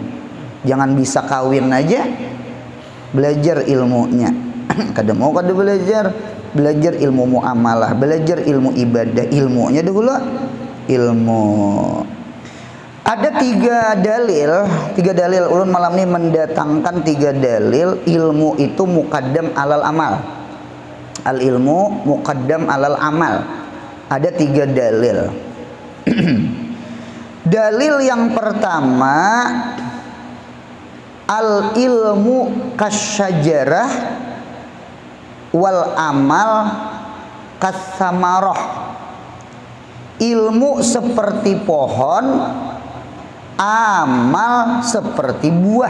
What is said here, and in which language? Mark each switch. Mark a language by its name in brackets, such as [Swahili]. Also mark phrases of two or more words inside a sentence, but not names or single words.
[Banjar] Jangan bisa kawin aja, belajar ilmunya. Kada mau kada belajar ilmu muamalah, belajar ilmu ibadah, ilmunya dulu ilmu. Ada 3 dalil ulun malam ini mendatangkan 3 dalil ilmu itu [Arabic] مقدم على العمل. العلم مقدم على العمل. [Banjar] Ada 3 dalil. Dalil yang pertama, [Arabic] العلم كالشجرة والعمل كالثمرة. [Banjar] Ilmu seperti pohon, amal seperti buah.